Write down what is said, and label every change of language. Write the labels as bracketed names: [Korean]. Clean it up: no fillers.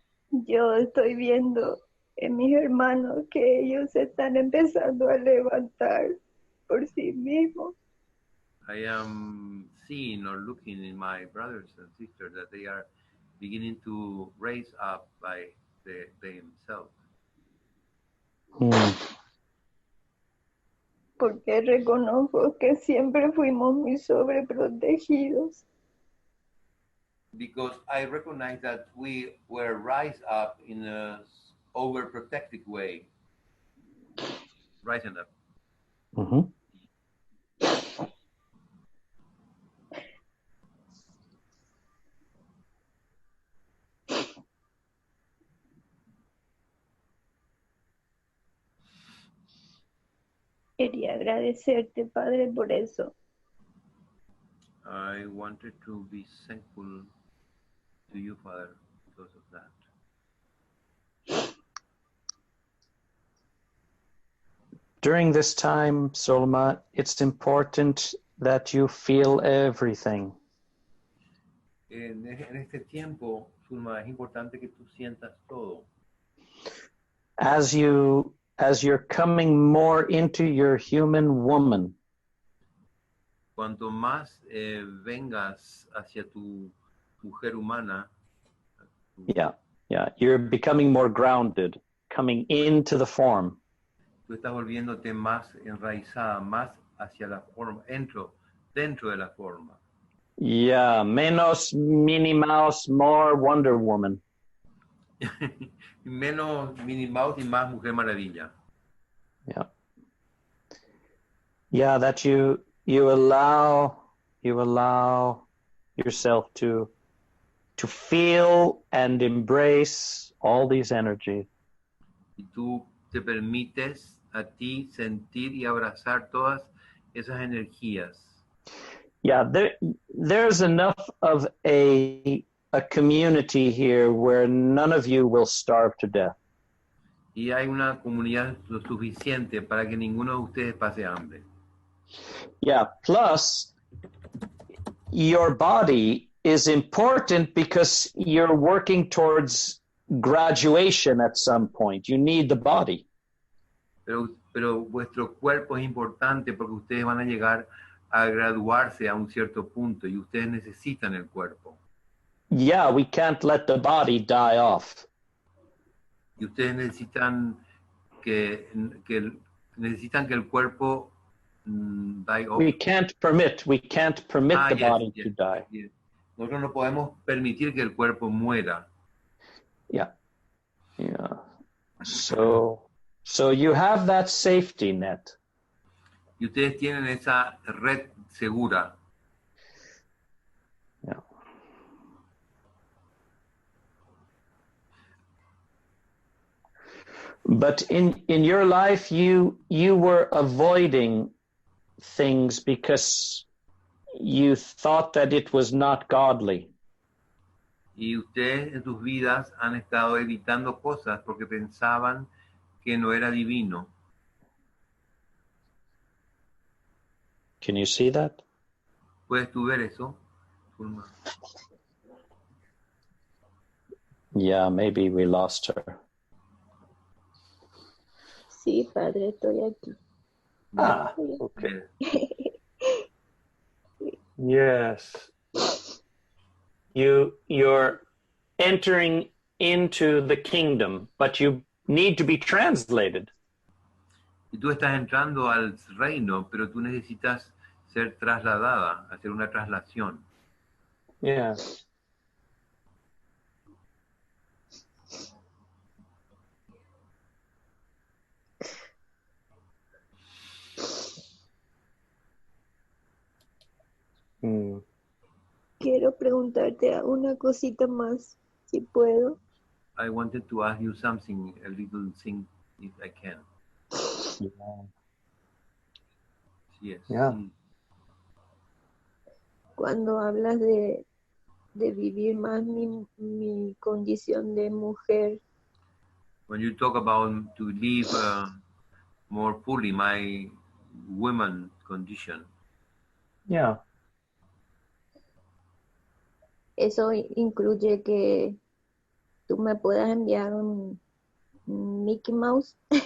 [Spanish] Yo estoy viendo en mis hermanos que ellos se están empezando a levantar por sí mismos. [English] I am seeing or looking in my brothers and sisters that they are beginning to raise up by themselves. [Spanish] Porque reconozco que siempre fuimos muy sobreprotegidos. [English] Because I recognize that we were raised up in a overprotective way. Rising up. Mm-hmm. [Spanish] Quería agradecerte, Padre, por eso. [English] I wanted to be thankful to you, Father, because of that. During this time, Solma, it's important that you feel everything. [Spanish] En este tiempo, Zulma, es importante que tú sientas todo. [English] As you're coming more into your human woman, [Spanish] Cuanto más vengas hacia tu mujer humana, [English] yeah, you're becoming more grounded, coming into the form. [Spanish] tú estás volviéndote más enraizada, más hacia la forma, dentro de la forma. [English] Yeah, [Spanish] menos [English] Minnie Mouse, more Wonder Woman. [Spanish] Menos Minnie Mouse y más Mujer Maravilla. [English] Yeah. Yeah, that you allow yourself to feel and embrace all these energies. [Spanish] Y tú te permites a ti sentir y abrazar todas esas energías. [English] Yeah, there's enough of a community here where none of you will starve to death. [Spanish] Y hay una comunidad lo suficiente para que ninguno de ustedes pase hambre. [English] Yeah, plus your body is important because you're working towards graduation at some point. You need the body. [Spanish] Pero vuestro cuerpo es importante porque ustedes van a llegar a graduarse a un cierto punto y ustedes necesitan el cuerpo. [English] Yeah, we can't let the body die off. [Spanish] Y ustedes necesitan que el cuerpo [English] die off. We can't permit the body to die. Yes. [Spanish] Nosotros no podemos permitir que el cuerpo muera. [English] Yeah. So you have that safety net. [Spanish] Y ustedes tienen esa red segura. [English] Yeah. But in your life, you were avoiding things because you thought that it was not godly. [Spanish] Y ustedes en sus vidas han estado evitando cosas porque pensaban que no era divino. [English] Can you see that? [Spanish] ¿Puedes tú ver eso, Zulma? [English] Yeah, maybe we lost her. [Spanish] Sí, Padre, estoy aquí. [English] Ah, okay. Yes. You're entering into the kingdom, but you need to be translated. [Spanish] Y tú estás entrando al reino, pero tú necesitas ser trasladada, hacer una traslación. [English] Yes. Mm. [Spanish] Quiero preguntarte una cosita más, si puedo. [English] I wanted to ask you something, a little thing, if I can. Yeah. Yes. Yeah. [Spanish] Cuando hablas de vivir más mi condición de mujer, [English] When you talk about to live more fully my woman condition, Yeah. [Spanish] eso incluye que tú me puedas enviar un Mickey Mouse.